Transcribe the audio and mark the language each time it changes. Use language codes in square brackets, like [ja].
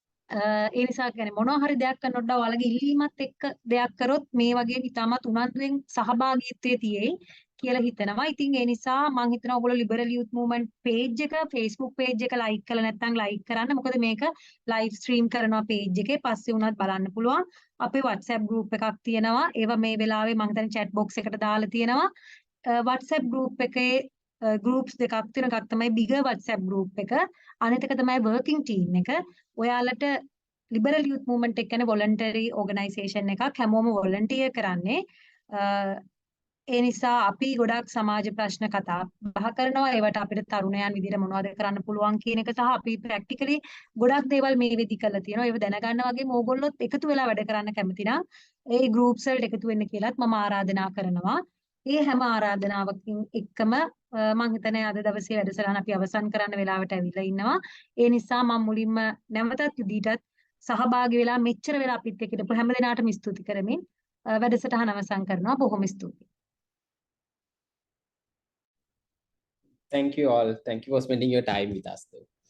[si] ඒ නිසා කියන්නේ මොනවා හරි දෙයක් කරනකොට ඔයාලගේ ඉල්ලීමත් එක්ක දෙයක් කරොත් මේ වගේ ඉතාමත් උනන්දුවෙන් සහභාගීත්වයේ තියෙයි කියලා හිතනවා. ඉතින් ඒ නිසා මම හිතනවා ඔයගොල්ලෝ ලිබරල් යූත් මූව්මන්ට් පේජ් එක Facebook පේජ් එක ලයික් කරලා නැත්නම් ලයික් කරන්න. මොකද මේක ලයිව් ස්ට්‍රීම් කරනවා පේජ් එකේ. පස්සේ උනත් බලන්න පුළුවන්. අපේ WhatsApp group එකක් තියෙනවා. ඒවා මේ වෙලාවේ මම හිතන්නේ chat box එකට දාලා තියෙනවා. WhatsApp group එකේ groups දෙකක් තියෙන එකක් තමයි bigger WhatsApp group එක. අනිත් එක තමයි working team එක. ඔයාලට ලිබරල් යූත් මූව්මන්ට් එක කියන්නේ voluntary organisation එකක්. හැමෝම volunteer කරන්නේ. ඒ නිසා අපි ගොඩක් සමාජ ප්‍රශ්න කතා බහ කරනවා. ඒවට අපිට තරුණයන් විදිහට මොනවද කරන්න පුළුවන් කියන එක සහ අපි ප්‍රැක්ටිකලි ගොඩක් දේවල් මේ වෙදි කරලා තියෙනවා. ඒව දැනගන්න වගේම ඕගොල්ලොත් එකතු වෙලා වැඩ කරන්න කැමති නම් ඒ groups වලට එකතු වෙන්න කියලාත් මම ආරාධනා කරනවා. ඒ හැම ආරාධනාවකින් එක්කම මම හිතන්නේ අද දවසේ වැඩසටහන අපි අවසන් කරන්න වෙලාවට ඇවිල්ලා ඉන්නවා. ඒ නිසා මම මුලින්ම නැවතත් යුදීටත් සහභාගී වෙලා මෙච්චර වෙලා අපිත් එක්ක ඉඳපු හැම දිනාටම ස්තුති කරමින් වැඩසටහන අවසන් කරනවා. බොහොම ස්තුතියි. [en] Thank you all. Thank you for spending your time with us though.